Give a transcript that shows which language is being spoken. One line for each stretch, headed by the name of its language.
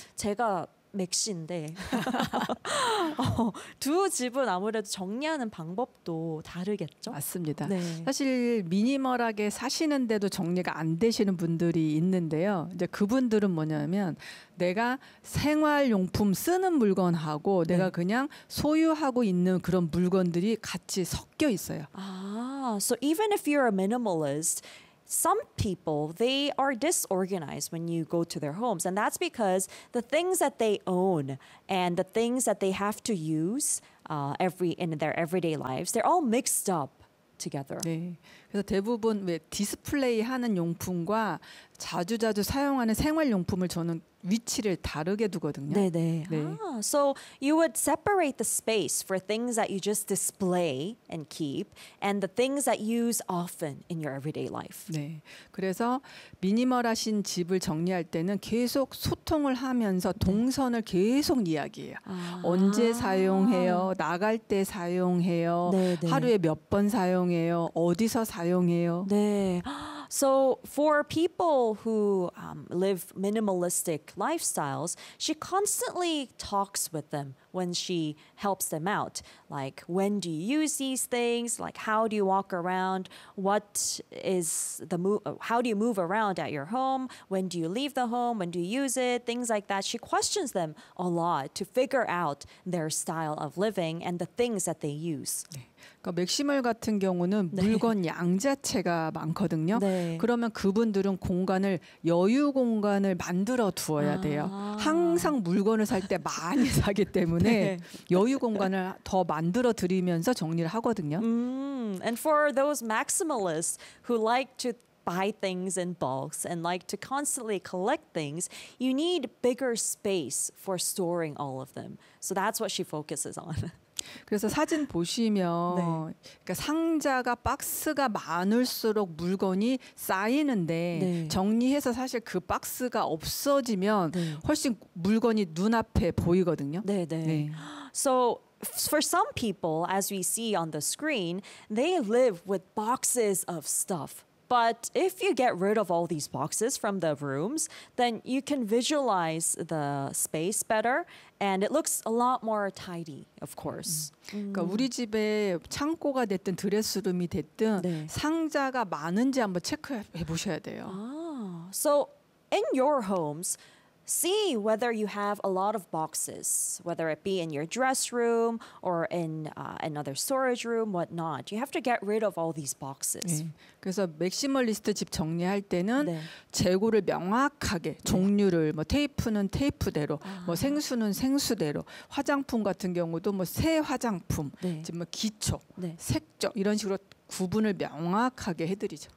Korean: 제가 맥시인데 두 집은 아무래도 정리하는 방법도 다르겠죠? 맞습니다. 네. 사실 미니멀하게 사시는데도 정리가 안 되시는 분들이 있는데요. 이제 그분들은 뭐냐면 내가 생활용품 쓰는 물건하고 내가 네. 그냥 소유하고 있는 그런 물건들이 같이 섞여 있어요.
English: 아, so even if you're a minimalist, some people, they are disorganized when you go to their homes. And that's because the things that they own and the things that they have to use in their everyday lives, they're all mixed up together.
Korean: 네. 그래서 대부분 왜 디스플레이 하는 용품과 자주 사용하는 생활용품을 저는 위치를 다르게 두거든요. 네네. 네.
English: 아, so you would separate the space for things that you just display and keep and the things that you use often in your everyday life.
Korean: 네. 그래서 미니멀하신 집을 정리할 때는 계속 소통을 하면서 동선을 계속 이야기해요. 아. 언제 사용해요? 나갈 때 사용해요? 네네. 하루에 몇 번 사용해요? 어디서 사용해요? 네.
English: So for people who live minimalistic lifestyles, she constantly talks with them when she helps them out. Like, when do you use these things? Like, how do you walk around? What is the how do you move around at your home? When do you leave the home? When do you use it? Things like that. She questions them a lot to figure out their style of living and the things that they use.
Korean: 그러니까 맥시멀 같은 경우는 네. 물건 양 자체가 많거든요. 네. 그러면 그분들은 공간을 여유 공간을 만들어 두어야 돼요. 아. 항상 물건을 살 때 많이 사기 때문에 네. 여유 공간을 더 만들어 드리면서 정리를 하거든요.
English: And for those maximalists who like to buy things in bulks and like to constantly collect things, you need bigger space for storing all of them. So that's what she focuses on.
Korean: 그래서 사진 보시면 네. 그러니까 상자가 박스가 많을수록 물건이 쌓이는데 네. 정리해서 사실 그 박스가 없어지면 네. 훨씬 물건이 눈앞에 보이거든요. 네, 네. 네.
English: So for some people, as we see on the screen, they live with boxes of stuff. But if you get rid of all these boxes from the rooms, then you can visualize the space better and it looks a lot more tidy, of course.
Korean: 그러니까 우리 집에 창고가 됐든 드레스룸이 됐든 네. 상자가 많은지 한번 체크해 보셔야 돼요.
English: 아, so in your homes, see whether you have a lot of boxes, whether it be in your dress room or in another storage room, whatnot. You have to get rid of all these boxes.
Korean: 네. 그래서 맥시멀리스트 집 정리할 때는 네. 재고를 명확하게 종류를 네. 뭐 테이프는 테이프대로, 아. 뭐 생수는 생수대로, 화장품 같은 경우도 뭐 새 화장품, 네. 지금 뭐 기초, 네. 색조 이런 식으로 구분을 명확하게 해드리죠.